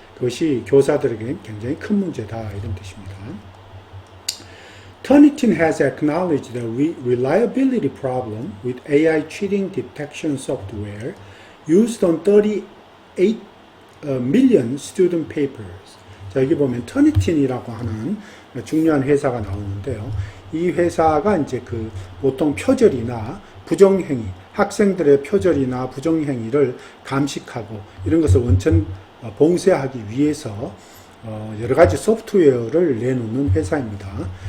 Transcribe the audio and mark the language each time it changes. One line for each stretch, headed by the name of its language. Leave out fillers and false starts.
Korean: 그것이 교사들에게 굉장히 큰 문제다, 이런 뜻입니다.
English: Turnitin has acknowledged the reliability problem with AI cheating detection software used on 38 million student papers.
Korean: 자, 여기 보면 터니틴이라고 하는 중요한 회사가 나오는데요. 이 회사가 이제 그 보통 표절이나 부정행위, 학생들의 표절이나 부정행위를 감식하고 이런 것을 원천 봉쇄하기 위해서 여러 가지 소프트웨어를 내놓는 회사입니다.